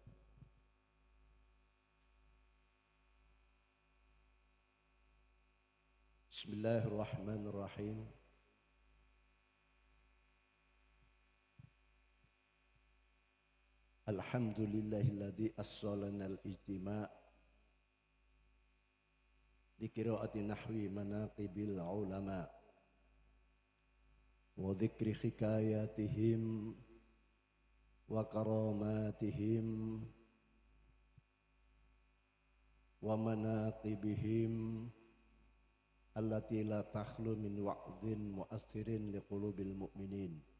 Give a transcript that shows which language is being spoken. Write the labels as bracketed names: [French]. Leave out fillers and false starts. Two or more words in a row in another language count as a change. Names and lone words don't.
[Arabic] بسم الله الرحمن الرحيم. الحمد لله الذي أوصلنا الاجتماع لقراءة نحو مناقب العلماء وذكر حكاياتهم وكراماتهم ومناقبهم التي لا تخلو من وعظ مؤثر لقلوب المؤمنين.